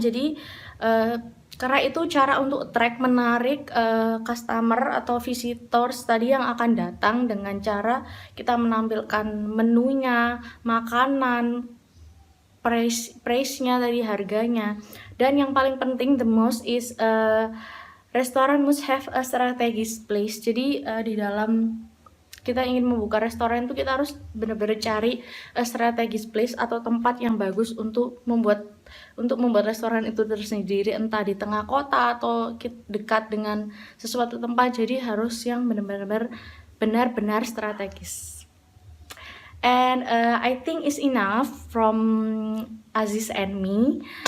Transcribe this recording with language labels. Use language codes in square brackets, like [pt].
[id] Jadi karena itu cara untuk attract, menarik customer atau visitors tadi yang akan datang dengan cara kita menampilkan menunya, makanan, price-nya tadi, harganya. Dan yang paling penting, [en] the most is restoran must have a strategic place. [id] Jadi di dalam kita ingin membuka restoran itu kita harus benar-benar cari strategic place atau tempat yang bagus untuk membuat restoran itu tersendiri, entah di tengah kota atau dekat dengan sesuatu tempat. Jadi harus yang benar-benar strategis. [en] And I think it's enough from Aziz and me.